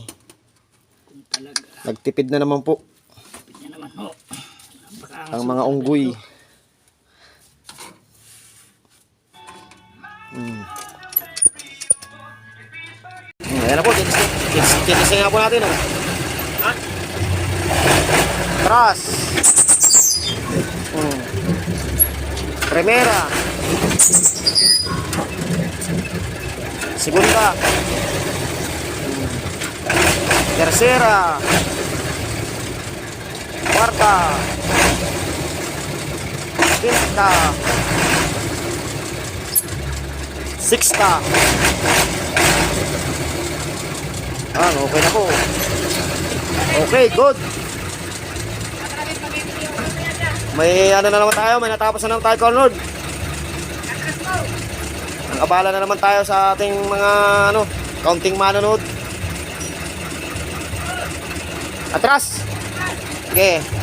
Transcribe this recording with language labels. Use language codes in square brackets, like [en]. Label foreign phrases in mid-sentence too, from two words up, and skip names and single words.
[tl] Kung talaga. Nagtipid na naman po. Yan naman, oh. Ang mga unggoy. Ayan na po, titisay nga po natin, oh. [es] Tras. Primera. Segunda. Tercera. Cuarta. Quinta. Sixta. [tl] Okay na po. [en] Okay, good. [tl] May ano na naman tayo, may natapos na naman tayo, Cornod. Abala na naman tayo sa ating mga ano, counting manonood. Atras. Okay.